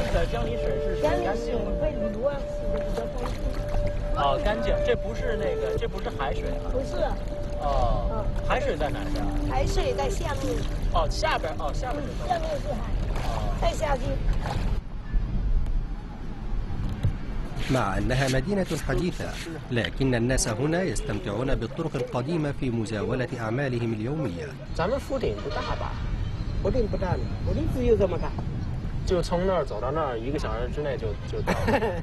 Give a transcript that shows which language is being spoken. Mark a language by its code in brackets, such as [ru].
[zh] 江里水是干净的，被卤啊洗的比较干净。哦，干净，这不是那个，这不是海水啊？不是。哦，海水在哪儿啊？海水在下面。哦，下边，哦，下面是海。下面是海。哦，再下去。 [ar] مع أنها مدينة حديثة، لكن الناس هنا يستمتعون بالطرق القديمة في مزاولة أعمالهم اليومية. [zh] 咱们福鼎不大吧？福鼎不大，福鼎只有这么大。就从那儿走到那儿，1个小时之内就到了。